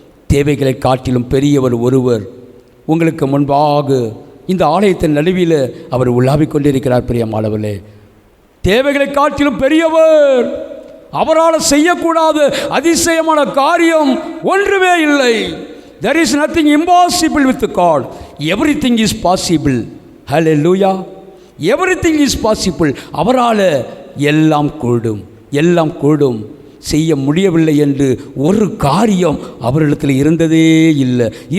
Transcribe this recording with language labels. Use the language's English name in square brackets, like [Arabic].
[Tamil] தேவைகளை காட்டிலும் பெரியவர் ஒருவர் உங்களுக்கு முன்பாக இந்த ஆலயத்தின் நடுவில் அவர் உலாவிக் கொண்டிருக்கிறார். பிரியமானவர்களே, தேவைகளை காட்டிலும் பெரியவர், அவரால் செய்யக்கூடாத அதிசயமான காரியம் ஒன்றுமே இல்லை. [English] There is nothing impossible with God. Everything is possible. Hallelujah. Everything is possible. [Tamil] அவரால் எல்லாம் கூடும். செய்ய முடியவில்லை என்று ஒரு காரியம் அவரிடத்தில் இருந்ததே இல்லை.